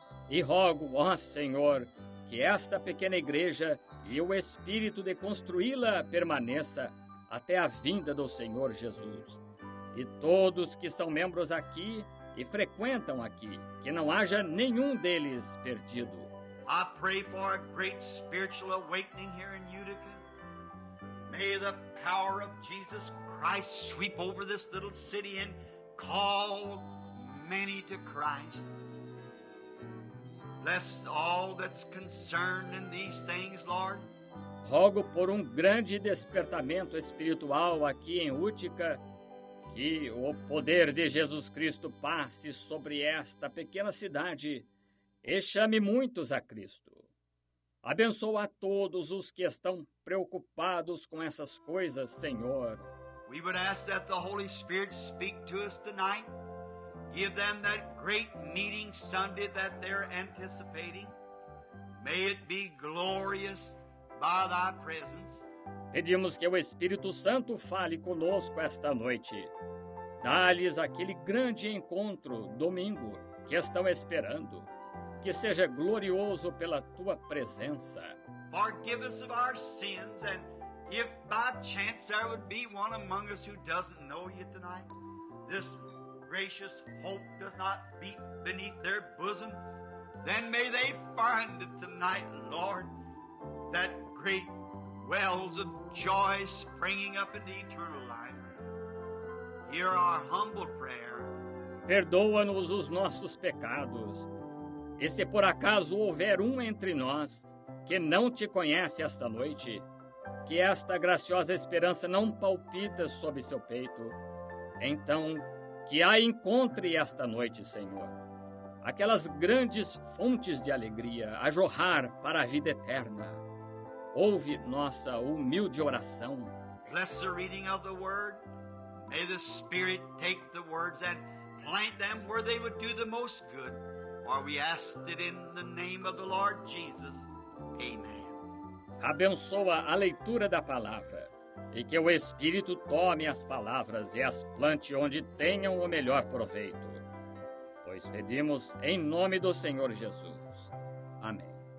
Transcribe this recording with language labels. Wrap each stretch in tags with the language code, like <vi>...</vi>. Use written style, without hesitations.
<pt>E rogo, ó Senhor, que esta pequena igreja e o espírito de construí-la permaneça até a vinda do Senhor Jesus. E todos que são membros aqui e frequentam aqui, que não haja nenhum deles perdido.</pt> <en>I pray for a great spiritual awakening here in Utica. May the power of Jesus Christ sweep over this little city and call many to Christ. Bless all that's concerned in these things, Lord.</en> <pt>Rogo por um grande despertamento espiritual aqui em Utica, que o poder de Jesus Cristo passe sobre esta pequena cidade e chame muitos a Cristo. Abençoa a todos os que estão preocupados com essas coisas, Senhor.</pt> <en>We would ask that the Holy Spirit speak to us tonight. Give them that great meeting Sunday that they're anticipating. May it be glorious by thy presence.</en> <pt>Pedimos que o Espírito Santo fale conosco esta noite. Dá-lhes aquele grande encontro, domingo, que estão esperando. Que seja glorioso pela tua presença.</pt> <en>Forgive us of our sins, and if by chance there would be one among us who doesn't know you tonight, this gracious hope does not beat beneath their bosom, then may they find it tonight, Lord, that great wells of joy springing up into eternal life. Hear our humble prayer.</en> <pt>Perdoa-nos os nossos pecados. E se por acaso houver um entre nós que não te conhece esta noite, que esta graciosa esperança não palpita sob seu peito, então que a encontre esta noite, Senhor, aquelas grandes fontes de alegria a jorrar para a vida eterna. Ouve nossa humilde oração.</pt> <en>Bless the reading of the word. May the Spirit take the words and plant them where they would do the most good. For we asked it in the name of the Lord Jesus. Amen.</en> <pt>Abençoa a leitura da palavra, e que o Espírito tome as palavras e as plante onde tenham o melhor proveito. Pois pedimos em nome do Senhor Jesus. Amém.</pt>